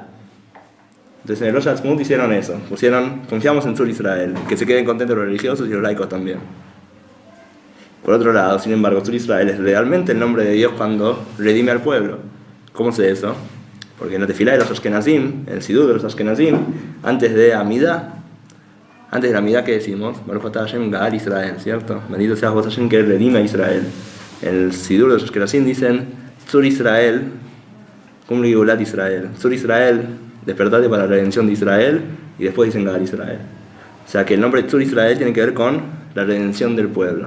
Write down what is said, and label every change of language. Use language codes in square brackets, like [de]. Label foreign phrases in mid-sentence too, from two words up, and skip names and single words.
[es] Entonces en el Rosh Hashanah hicieron eso, pusieron confiamos en Tzur Israel, que se queden contentos los religiosos y los laicos también. Por otro lado, sin embargo, Tzur Israel es realmente el nombre de Dios cuando redime al pueblo. ¿Cómo sé eso? Porque en la tefilá de los Ashkenazim, en el Sidur de los Ashkenazim, antes de la Amidá, ¿qué decimos? [he] ברוך אתה השם גאל ישראל, ¿cierto? [es] Bendito seas vos Hashem que redime a Israel. En el Sidur de los Ashkenazim dicen [he] צור ישראל, קום גאולת ישראל. [es] Tzur Israel, despertate para la redención de Israel, y después dicen [he] גאל ישראל. [es] O sea que el nombre Tzur Israel tiene que ver con la redención del pueblo.